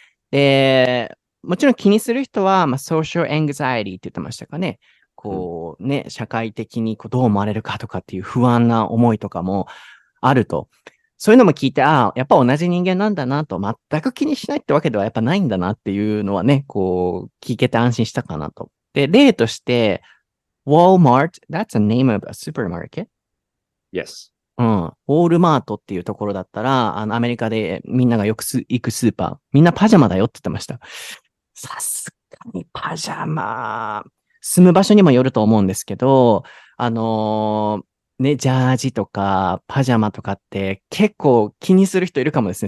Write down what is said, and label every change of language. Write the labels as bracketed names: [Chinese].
[Japanese] で、もちろん気にする人は、social anxiety って言ってましたかね。こうね、社会的にどう思われるかとかっていう不安な思いとかもあると。そういうのも聞いて、やっぱ同じ人間なんだなと、全く気にしないってわけではやっぱないんだなっていうのはね、聞けて安心したかなと。で、例として、 [English] Walmart, that's a name of a supermarket? Yes. [Japanese] ウォールマートっていうところだったら、アメリカでみんながよく行くスーパー、みんなパジャマだよって言ってました。さすがにパジャマ、住む場所にもよると思うんですけど、ね、ジャージとかパジャマとかって結構気にする人いるかもですね。